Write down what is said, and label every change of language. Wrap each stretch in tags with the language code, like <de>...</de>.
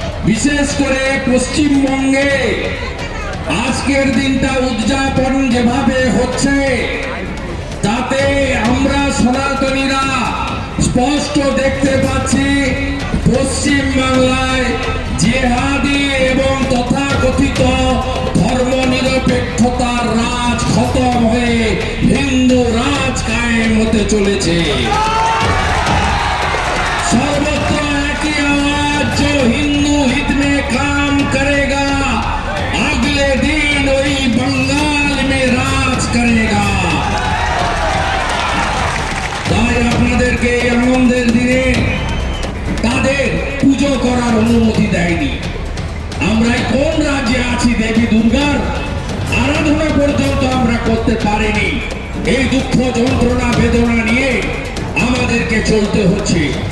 <bn>বিশেষ করে পশ্চিমবঙ্গে আজকের দিনটা উদযাপন যেভাবে হচ্ছে তাতে আমরা সনাতনীরা স্পষ্ট দেখতে পাচ্ছি পশ্চিম বাংলায় জেহাদি এবং তথাকথিত ধর্মনিরপেক্ষতার রাজ খতম হয়ে হিন্দু রাজ কায়েম হতে চলেছে।</bn> <hi>सर्वत्र की आवाज जो हिंदू हित में काम करेगा अगले दिन वही बंगाल में राज करेगा।</hi> <bn>তাই আপনাদেরকে এই আনন্দের দিনে তাদের পুজো করার অনুমতি দেয়নি। আমরা কোন রাজ্যে আছি? দেবী দুর্গার আরাধনা পর্যন্ত আমরা করতে পারিনি। এই দুঃখ যন্ত্রণা বেদনা নিয়ে আমাদেরকে চলতে হচ্ছে।</bn>